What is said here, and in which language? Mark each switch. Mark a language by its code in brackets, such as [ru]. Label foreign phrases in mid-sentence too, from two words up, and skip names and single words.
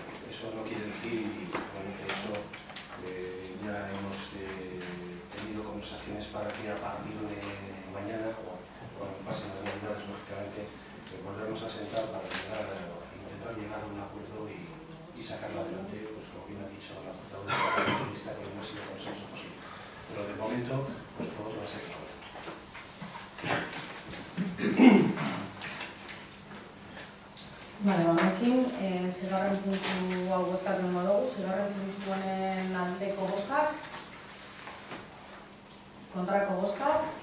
[es] Eso no quiere decir, y bueno, de hecho, ya hemos tenido conversaciones para que a partir de mañana, o cuando pasen las navidades, lógicamente, volvemos a sentar para intentar llegar a un acuerdo y sacarlo adelante, pues como bien ha dicho la portavoz de la lista, con el máximo consenso posible. Pero de momento, pues por otro va a ser claro. [eu] Bale, honekin, zigarren puntu hau bozkatu dugu, zigarren puntu honen aldeko bozkak, kontrako bozkak,